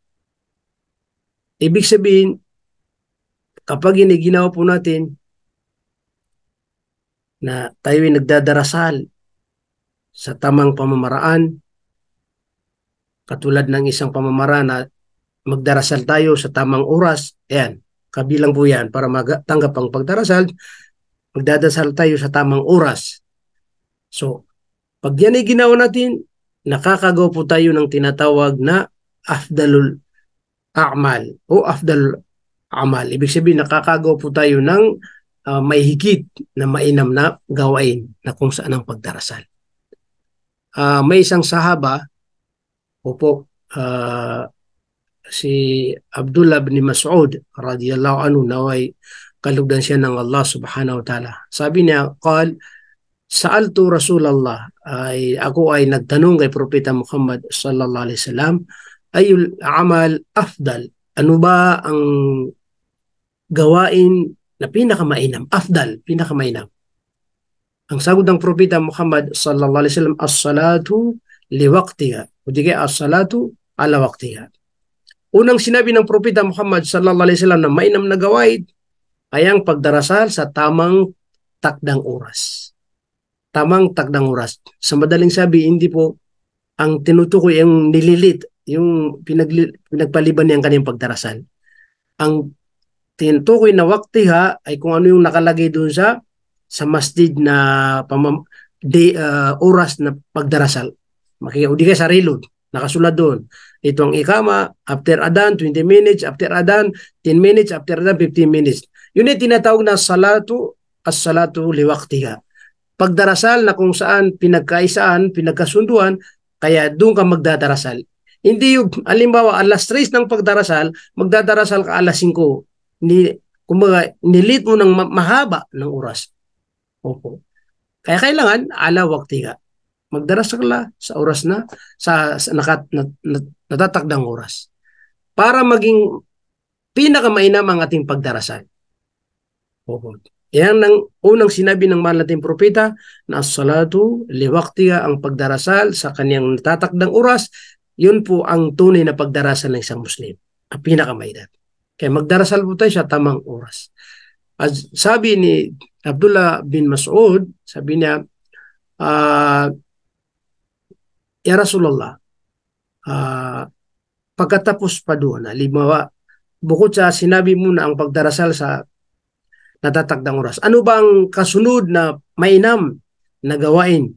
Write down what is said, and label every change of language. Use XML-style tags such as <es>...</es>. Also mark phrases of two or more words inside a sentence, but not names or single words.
<tl>Ibig sabihin, kapag ginawa po natin na tayo ay nagdadarasal sa tamang pamamaraan, katulad ng isang pamamaraan na magdarasal tayo sa tamang oras, ayan, kabilang po yan para matanggap ang pagdarasal, magdadasal tayo sa tamang oras. So, pag yan ay ginawa natin, nakakagawa po tayo ng tinatawag na</tl> <ar>أفضل الأعمال</ar> <tl>o</tl> <ar>أفضل الأعمال.</ar> <tl>Ibig sabihin, nakakagawa po tayo ng may higit na mainam na gawain na kung saan ang pagdarasal. May isang sahaba, opo, si Abdullah bin Mas'ud</tl> <ar>رضي الله عنه,</ar> <tl>naway kalugdan siya ng Allah</tl> <ar>سبحانه وتعالى.</ar> <tl>Sabi niya,</tl> <ar>سألت رسول الله,</ar> <tl>ako ay nagtanong kay Propeta Muhammad</tl> <ar>صلى الله عليه وسلم, أي العمل أفضل?</ar> <tl>Ano ba ang gawain na pinakamainam? Afdal, pinakamainam. Ang sagot ng Propeta Muhammad</tl> <ar>صلى الله عليه وسلم, الصلاة لوقتها.</ar> <tl>O di kaya</tl> <ar>الصلاة على وقتها.</ar> <tl>Unang sinabi ng Propeta Muhammad</tl> <ar>صلى الله عليه وسلم</ar> <tl>na mainam na gawain ay ang pagdarasal sa tamang takdang oras. Tamang takdang oras. Sa madaling sabi, hindi po ang tinutukoy, yung nililit, yung pinagpaliban niyang kanyang pagdarasal. Ang tinutukoy na waktiha ay kung ano yung nakalagay doon sa masjid na oras na pagdarasal. Makikita ka sa reload, nakasulat doon. Ito ang ikama,</tl> <en>after adan, 20 minutes, after adan, 10 minutes, after adan, 15 minutes.</en> <tl>Yun ay tinatawag na</tl> <ar>الصلاة لوقتها.</ar> <tl>Pagdarasal na kung saan pinagkaisaan, pinagkasunduan, kaya doon ka magdadarasal. Hindi yung, alimbawa, alas 3 ng pagdarasal, magdadarasal ka alas 5. Kumbaga, nilit mo ng mahaba ng oras. Opo. Kaya kailangan,</tl> <ar>على وقتها.</ar> <tl>Magdarasal ka sa oras na, sa natatakdang oras. Para maging pinakamainam ang ating pagdarasal. Opo. Yan ang unang sinabi ng mahal nating propeta na</tl> <ar>الصلاة لوقتها,</ar> <tl>ang pagdarasal sa kanyang natatakdang oras, yun po ang tunay na pagdarasal ng isang Muslim. Ang pinakamaidat. Kaya magdarasal po tayo sa tamang oras. As sabi ni Abdullah bin Mas'ud, sabi niya,</tl> <ar>يا رسول الله,</ar> <tl>pagkatapos pa doon, halimbawa, bukod sa sinabi mo na ang pagdarasal sa natatakdang oras, ano bang kasunod na mainam na gawain?</tl>